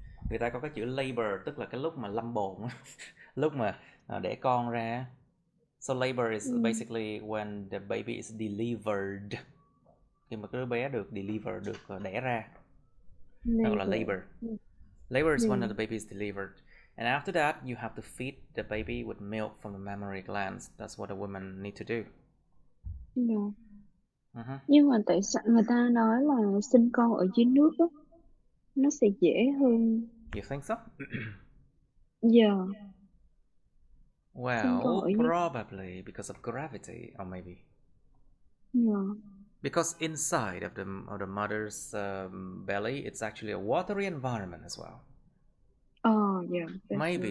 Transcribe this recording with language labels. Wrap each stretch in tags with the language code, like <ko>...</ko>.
<vi>Người ta có cái chữ labor, tức là cái lúc mà lâm bồn, lúc mà đẻ con ra.</vi> <en>So labor is basically when the baby is delivered.</en> <vi>Khi mà cái đứa bé được deliver, được đẻ ra. Nó gọi là labor.</vi> <en>Labor is when the baby is delivered. And after that, you have to feed the baby with milk from the mammary glands. That's what a woman need to do.</en> <vi>Nhưng mà tại sao người ta nói là sinh con ở dưới nước á, nó sẽ dễ hơn?</vi> <en>You think so? Yeah. Well, probably because of gravity, or maybe. Yeah. Because inside of the mother's belly, it's actually a watery environment as well. Oh, yeah. Maybe.</en>